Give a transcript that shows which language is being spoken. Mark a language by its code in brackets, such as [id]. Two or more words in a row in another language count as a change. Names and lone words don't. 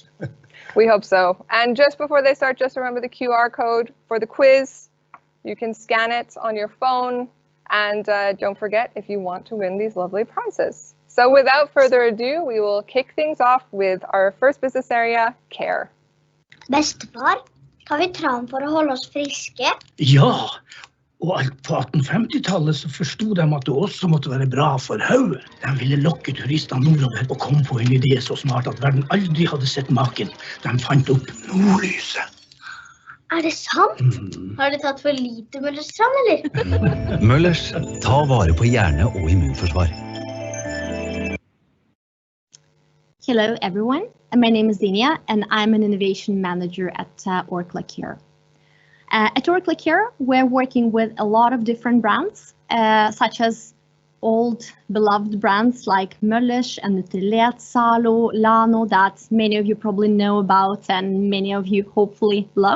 [en] We hope so. And just before they start, just remember the QR code for the quiz. You can scan it on your phone. And don't forget if you want to win these lovely prizes. So without further ado, we will kick things off with our first business area, care. [no] Bestefar, kan vi tran for å holde oss friske? Ja, Og alt på 1850-tallet så forstod de at det også måtte være bra for hodet. De ville lokke turistene nordover og kom på en idé så smart at verden aldri hadde sett maken. De fant opp nordlyset. Er det sant? Har det tatt for lite Møllers tran, eller? Møllers, ta vare på hjerne og immunforsvar. [en] Hello everyone, my name is Zinia and I'm an innovation manager at Orkla Care. At Orkla Care, we're working with a lot of different brands, such as old beloved brands like Møllers and Nutrilett, Salo, Lano, that many of you probably know about and many of you hopefully love.